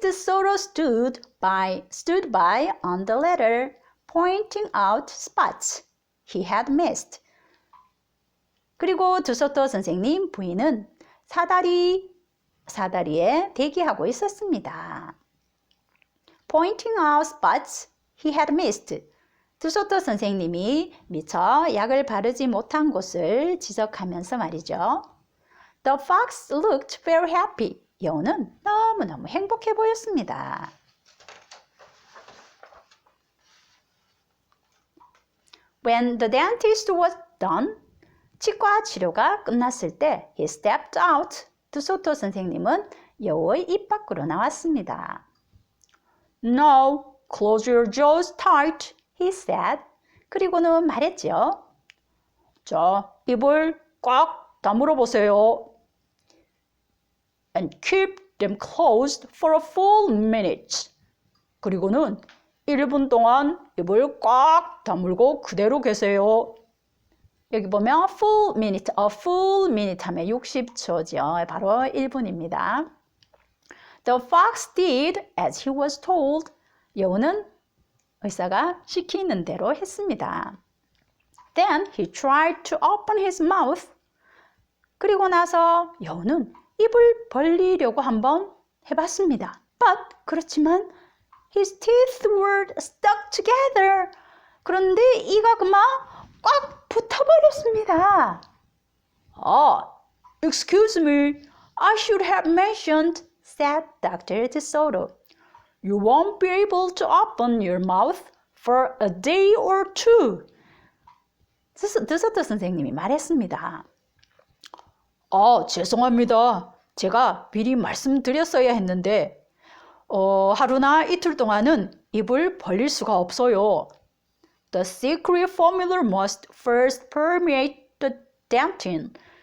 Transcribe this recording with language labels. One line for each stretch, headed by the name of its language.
English: DeSoto stood by on the ladder, pointing out spots he had missed.
Korean: 그리고 드소토 선생님 부인은 사다리에 대기하고 있었습니다.
English: Pointing out spots he had missed.
Korean: 드소토 선생님이 미처 약을 바르지 못한 곳을 지적하면서 말이죠.
English: The fox looked very happy.
Korean: 여우는 너무너무 행복해 보였습니다.
English: When the dentist was done,
Korean: 치과 치료가 끝났을 때
English: he stepped out.
Korean: 드소토 선생님은 여우의 입 밖으로 나왔습니다.
English: Now, close your jaws tight, he said.
Korean: 그리고는 말했죠. 자, 입을 꽉 다물어 보세요.
English: And keep them closed for a full minute.
Korean: 그리고는 1분 동안 입을 꽉 다물고 그대로 계세요. 여기 보면
English: full minute
Korean: 하면 60초죠. 바로 1분입니다.
English: The fox did as he was told.
Korean: 여우는 의사가 시키는 대로 했습니다.
English: Then he tried to open his mouth.
Korean: 그리고 나서 여우는 입을 벌리려고 한번 해봤습니다. 그렇지만
English: his teeth were stuck together.
Korean: 그런데 이가 그만 꽉 붙어버렸습니다.
English: Excuse me, I should have mentioned, said Dr. DeSoto. You won't be able to open your mouth for a day or two.
Korean: 드소토 선생님이 말했습니다. 죄송합니다. 제가 미리 말씀드렸어야 했는데 하루나 이틀 동안은 입을 벌릴 수가 없어요.
English: The secret formula must first permeate the dentin.